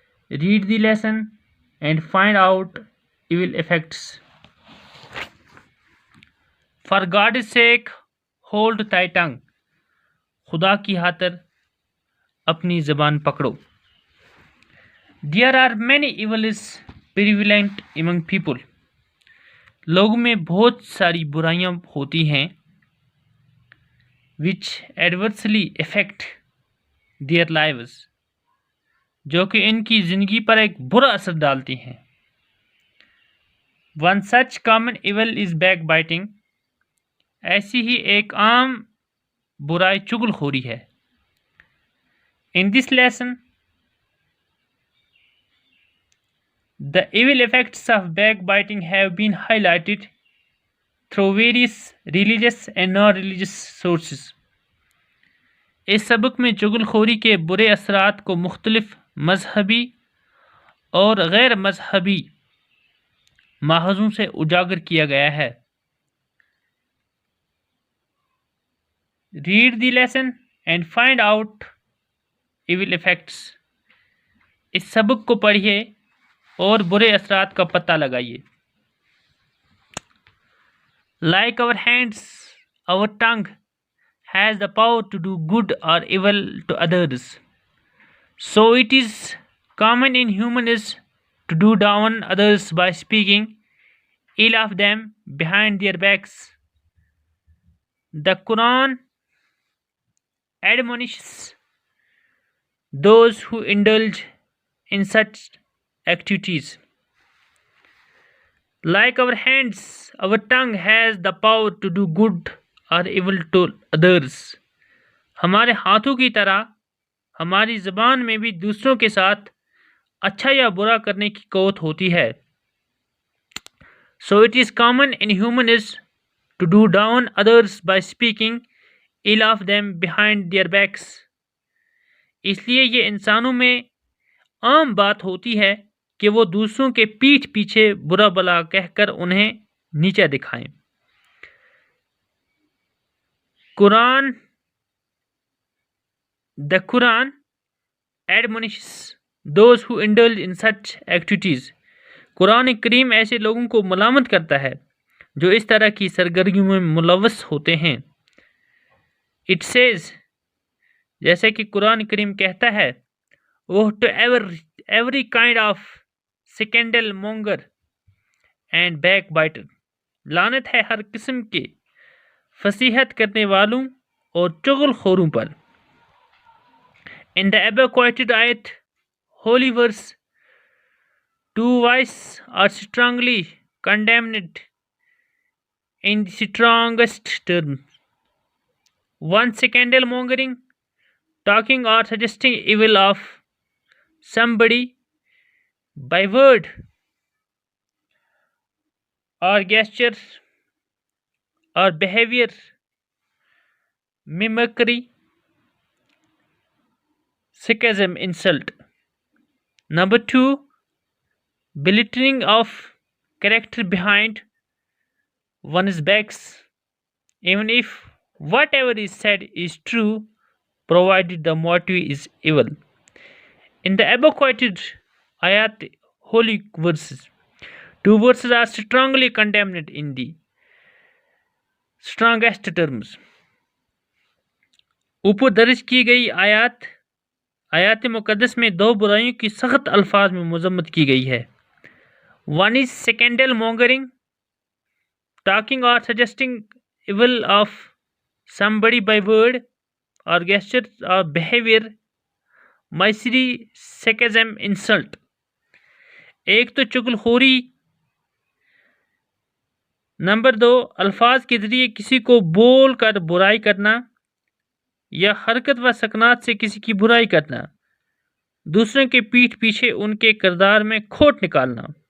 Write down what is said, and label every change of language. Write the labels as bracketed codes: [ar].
[en] Read the lesson and find out evil effects. For God's sake, hold thy tongue. [ur] خدا کی خاطر اپنی زبان پکڑو. [en] There are many evils prevalent among people. [ur] لوگوں میں بہت ساری برائیاں ہوتی ہیں [en] which adversely affect their lives, [ur] جو کہ ان کی زندگی پر ایک برا اثر ڈالتی ہیں. [en] One such common evil is backbiting. [ur] ایسی ہی ایک عام برائی چغل خوری ہے. [en] In this lesson, the evil effects of backbiting have been highlighted through various religious and non-religious sources. [ur] اس سبق میں چغل خوری کے برے اثرات کو مختلف مذہبی اور غیر مذہبی ماخذوں سے اجاگر کیا گیا ہے. [en] Read the lesson and find out evil effects. [ur] اس سبق کو پڑھیے اور برے اثرات کا پتہ لگائیے. [en] Like our hands, our tongue has the power to do good or evil to others. So it is common in humans to do down others by speaking ill of them behind their backs. The Quran admonishes those who indulge in such activities. Like our hands, our tongue has the power to do good or evil to others. [ur] ہمارے ہاتھوں کی طرح ہماری زبان میں بھی دوسروں کے ساتھ اچھا یا برا کرنے کی قوت ہوتی ہے. [en] So it is common in humans to do down others by speaking ill of them behind their backs. [ur] اس لیے یہ انسانوں میں عام بات ہوتی ہے کہ وہ دوسروں کے پیٹھ پیچھے برا بلا کہہ کر انہیں نیچا دکھائیں. [en] The Quran admonishes those who indulge in such activities. [ur] قرآن کریم ایسے لوگوں کو ملامت کرتا ہے جو اس طرح کی سرگرمیوں میں ملوث ہوتے ہیں. [en] It says, [ur] جیسے کہ قرآن کریم کہتا ہے, [en] "Oh, to every kind of scandal monger and backbiter." [ur] لعنت ہے ہر قسم کے فصیحت کرنے والوں اور چغل خوروں پر. [en] In the above quoted ayat, holy verse, two vices are strongly condemned in the strongest terms. One, scandal mongering, talking or suggesting evil of somebody by word or gesture or behavior, mimicry, sarcasm, insult. Number two, belittling of character behind one's backs, even if whatever is said is true, provided the motive is evil. In the above quoted ayat, holy verses, two verses are strongly condemned in the strongest terms. [ur] اوپر درج کی گئی آیات مقدس میں دو برائیوں کی سخت الفاظ میں مذمت کی گئی ہے. [en] One is scandal mongering, talking or suggesting evil of somebody by word or gesture or behavior, misery, sarcasm, insult. [ur] ایک تو چغلخوری، نمبر 2 الفاظ کے ذریعے کسی کو بول کر برائی کرنا یا حرکت و سکنات سے کسی کی برائی کرنا، دوسروں کے پیٹھ پیچھے ان کے کردار میں کھوٹ نکالنا،